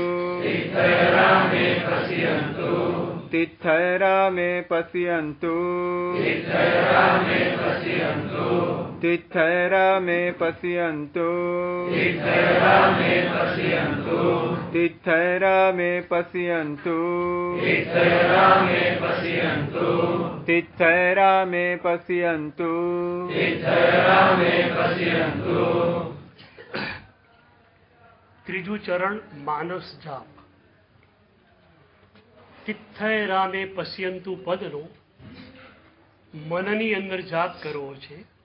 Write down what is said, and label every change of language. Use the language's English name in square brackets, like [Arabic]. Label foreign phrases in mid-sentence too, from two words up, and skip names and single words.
[Sanskrit] तित्थैरामे पश्यन्तु तित्थैरामे पश्यन्तु तित्थैरामे पश्यन्तु तित्थैरामे पश्यन्तु [Gujarati] ત્રીજું ચરણ માનસ જાપ. [Sanskrit] तिथैरामे पश्यन्तु [Gujarati] પદનો મનની અંદર જાપ કરવો છે.